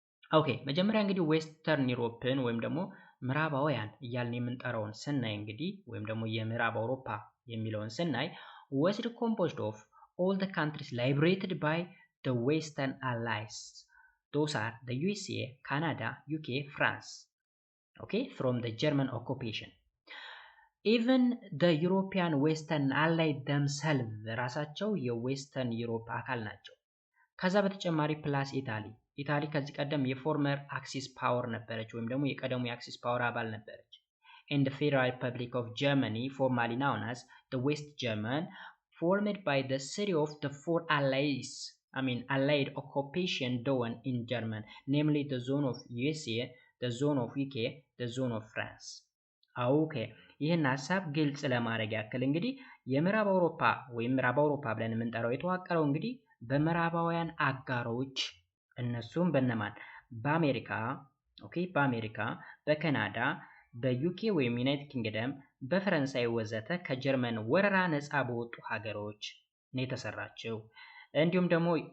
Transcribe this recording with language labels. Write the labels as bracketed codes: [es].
[am] ኦኬ መጀመሪያ እንግዲህ ዌስተርን ዩሮፕን ወይም ደግሞ ምዕራባውያን እያልን የምንጠራውን ስናይ እንግዲህ ወይም ደግሞ የምዕራብ አውሮፓ የሚለውን ስናይ [en] was composed of all the countries liberated by the western allies. Those are the USA, Canada, UK, France. Okay, from the German occupation. ኢቨን ደ ዩሮፒያን ዌስተርን አላይ themselves [am] ራሳቸው የዌስተርን ዩሮፕ አካል ናቸው። ከዛ በተጨማሪ ፕላስ ኢታሊ ከዚህ ቀደም የፎርመር አክሲስ ፓወር ነበረች ወይም ደግሞ የቀደሙ የአክሲስ ፓወር አባል ነበረች። [en] and the Federal Republic of Germany formerly known as the West German formed by the series of the four allied occupation done in Germany, namely the zone of USA, the zone of UK, the zone of France. [am] ኦኬ ይህን ሐሳብ ግልጽ ለማድረግ ያክል እንግዲህ የምዕራብ አውሮፓ ወይም ምዕራብ አውሮፓ ብለን የምንጠራው የተዋቀረው እንግዲህ በምዕራባውያን አጋሮች እነሱም በነማን በአሜሪካ በአሜሪካ፣ በካናዳ፣ በዩኬ ወይም ዩናይትድ ኪንግደም፣ በፈረንሳይ ወዘተ ከጀርመን ወረራ ነፃ በወጡ ሀገሮች ነው የተሰራቸው። እንዲሁም ደግሞ